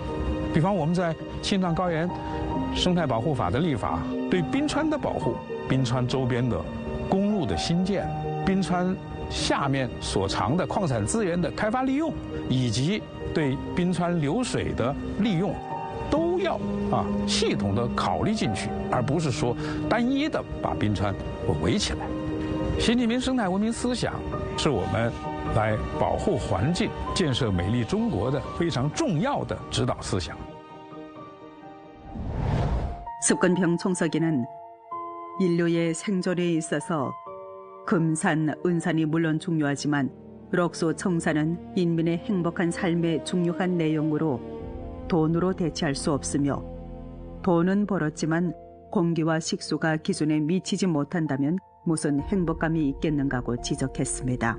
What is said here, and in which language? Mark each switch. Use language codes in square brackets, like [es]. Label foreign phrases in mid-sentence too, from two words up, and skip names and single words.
[zh] 比方我们在青藏高原生态保护法的立法，对冰川的保护，冰川周边的公路的兴建，冰川下面所藏的矿产资源的开发利用，以及对冰川流水的利用，都要系统的考虑进去，而不是说单一的把冰川围起来。习近平生态文明思想是我们来保护环境、建设美丽中国的非常重要的指导思想。 [ko] 습관병 총서기는 인류의 생존에 있어서 금산, 은산이 물론 중요하지만 럭소 청산은 인민의 행복한 삶의 중요한 내용으로 돈으로 대체할 수 없으며 돈은 벌었지만 공기와 식수가 기준에 미치지 못한다면 무슨 행복감이 있겠는가고 지적했습니다.